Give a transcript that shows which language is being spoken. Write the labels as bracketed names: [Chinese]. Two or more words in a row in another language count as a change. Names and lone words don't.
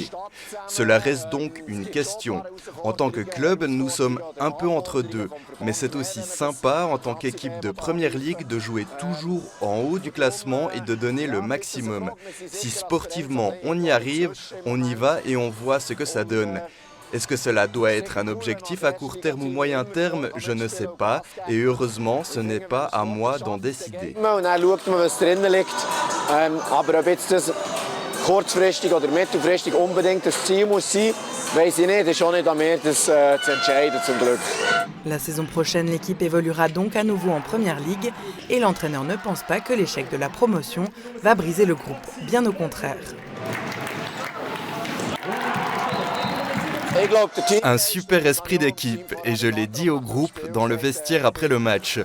[French] Cela reste donc une question. En tant que club, nous sommes un peu entre deux, mais c'est aussi sympa en tant qu'équipe de Première Ligue de jouer toujours en haut du classement et de donner le maximum. Si sportivement on y arrive, on y va et on voit ce que ça donne. Est-ce que cela doit être un objectif à court terme ou moyen terme? Je ne sais pas. Et heureusement, ce n'est pas à moi d'en décider. [German] kurzfristig oder mittelfristig unbedingt das Ziel muss sein, weiss ich nicht, ist schon nicht an mir, das zu entscheiden, zum Glück. [French] La saison prochaine, l'équipe évoluera donc à nouveau en Première Ligue et l'entraîneur ne pense pas que l'échec de la promotion va briser le groupe, bien au contraire. Un super esprit d'équipe, et je l'ai dit au groupe dans le vestiaire après le match.